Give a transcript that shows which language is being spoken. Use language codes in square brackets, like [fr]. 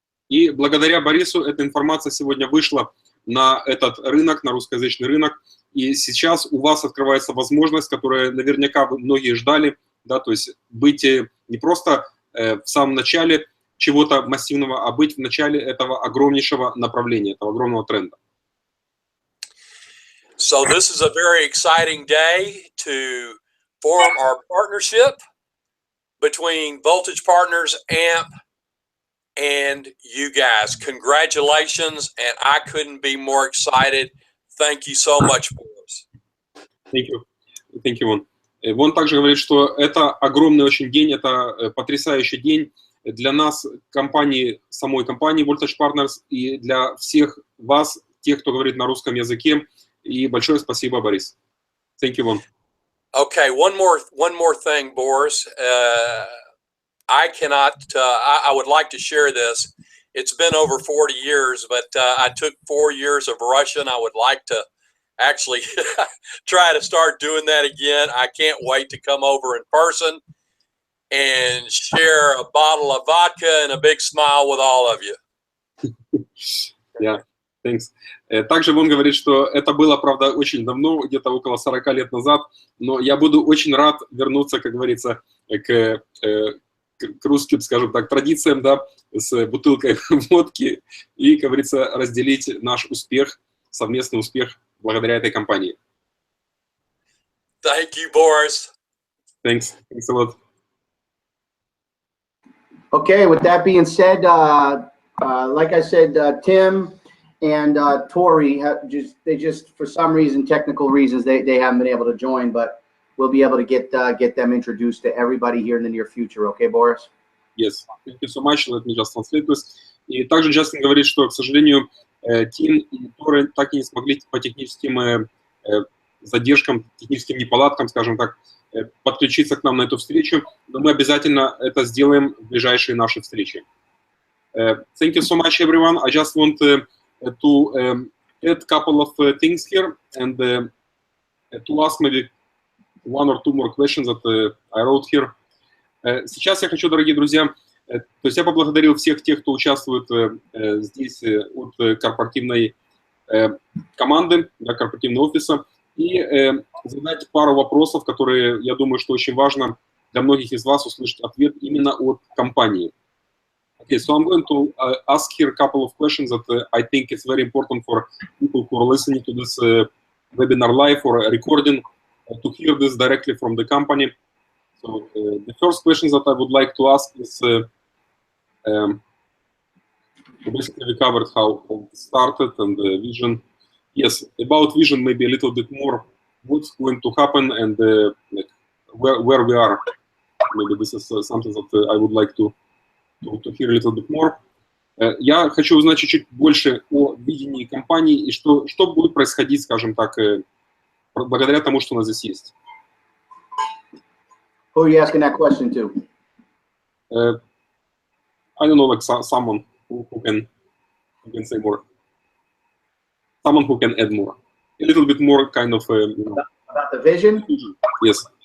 [ru] И благодаря Борису эта информация сегодня вышла на этот рынок, на русскоязычный рынок. И сейчас у вас открывается возможность, которую наверняка многие ждали, да, то есть быть не просто в самом начале чего-то массивного, а быть в начале этого огромнейшего направления, этого огромного тренда. [en] So this is a very exciting day to form our partnership between Voltage Partners, AMP, and you guys. Congratulations, and I couldn't be more excited. Thank you so much, Boris. Thank you. Thank you, Вон. [ru] Вон также говорит, что это огромный очень день, это потрясающий день для нас, компании, самой компании Voltage Partners, и для всех вас, тех, кто говорит на русском языке. И большое спасибо, Борис. [en] Thank you, Вон. Okay, one more thing, Boris. I would like to share this. It's been over 40 years, but I took 4 years of Russian. I would like to actually try to start doing that again. I can't wait to come over in person and share a bottle of vodka and a big smile with all of you. Yeah, thanks. [ru] Также он говорит, что это было, правда, очень давно, где-то около 40 лет назад, но я буду очень рад вернуться, как говорится, к к русским, скажем так, традициям, да, с бутылкой водки и, как говорится, разделить наш успех, совместный успех благодаря этой компании. [en] Thank you, Boris. Thanks a lot. Okay, with that being said, like I said, Tim and Tori they just for some reason, technical reasons, they haven't been able to join, but we'll be able to get them introduced to everybody here in the near future. Okay, Boris? Yes, thank you so much. Let me just translate this. [ru] И также Джастин говорит, что, к сожалению, Тим и Торы так и не смогли по техническим задержкам, техническим неполадкам, скажем так, подключиться к нам на эту встречу, но мы обязательно это сделаем в ближайшие наши встречи. [en] Thank you so much, everyone. I just want to add a couple of things here and to ask maybe one or two more questions that I wrote here. [ru] Сейчас я хочу, дорогие друзья, то есть я поблагодарил всех тех, кто участвует здесь от корпоративной команды, да, корпоративного офиса, и задать пару вопросов, которые, я думаю, что очень важно для многих из вас услышать ответ именно от компании. [en] Okay, so I'm going to ask here a couple of questions that I think is very important for people who are listening to this webinar live or recording to hear this directly from the company. So the first question that I would like to ask is, basically we covered how it started and the vision. Yes, about vision maybe a little bit more, what's going to happen and like where we are. Maybe this is something that I would like to hear a little bit more. [ru] Я хочу узнать чуть-чуть больше о видении компании и что будет происходить, скажем так, благодаря тому, что у нас здесь есть. [en] Who are you asking that question to? I don't know, like someone who can say more. Someone who can add more. A little bit more kind of, you know. About the vision? Yes.